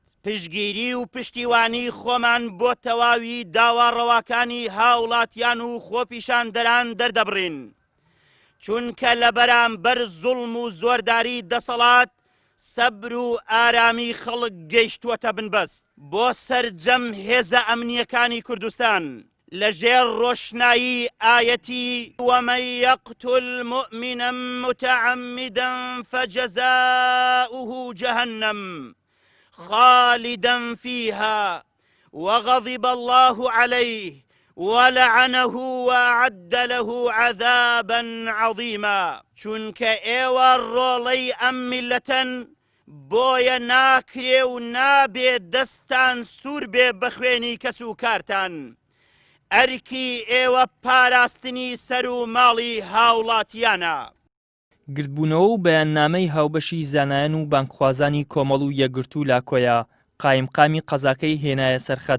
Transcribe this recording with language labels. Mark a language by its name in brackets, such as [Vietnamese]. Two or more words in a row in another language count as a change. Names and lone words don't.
[Central Kurdish] پشتگیری و پشتیوانی خۆمان بۆ تەواوی داواڕەواکانی هاوڵاتیان و خۆپیشاندەران دەردەبڕین، چونکە لە بەرامبەر زوڵم و زۆرداری دەسەڵات سەبر و ئارامی خەڵک گەیشتووەتە بنبەست. بۆ سەرجەم هێزە ئەمنیەکانی کوردستان لەژێر ڕۆشنایی ئاەتی [Arabic] ومن يقتل مؤمنا متعمدا فجزاؤه جهنم خالدا فيها وغضب الله عليه ولعنه وأعد له عذابا عظيما. [Central Kurdish] چونکە ئێوە ڕۆڵەی ئەم میلەتەن بۆیە ناکرێ و نابێ دەستان سوور بێ بە خوێنی کەس و کارتان. ئەرکی ئێوە پاراستنی سەر و ماڵی هاوڵاتیانە. گردبوونەوە و بەیاننامەی هاوبەشی زانایان و بانکخوازانی کۆمەڵ و یەکگرتوو لا کۆیە قایمقامی قەزاکەی هێنایە سەرخەت.